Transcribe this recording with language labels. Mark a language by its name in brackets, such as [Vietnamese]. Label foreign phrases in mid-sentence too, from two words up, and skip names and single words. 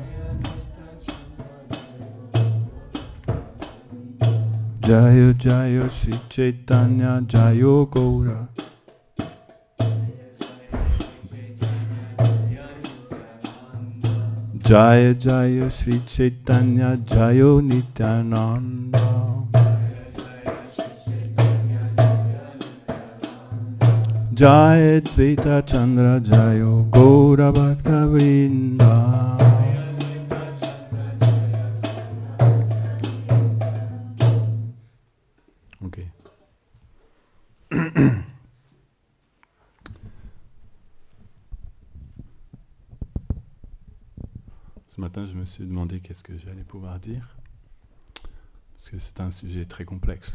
[Sanskrit] Jaya Jaya Sri Chaitanya Jaya Gaura Jaya Jaya Sri Chaitanya Jaya Nityananda Jaya Advaita Chandra Jaya Gaura Bhakta Vrinda. [French] Ok. Ce matin, je me suis demandé qu'est-ce que j'allais pouvoir dire, parce que c'est un sujet très complexe.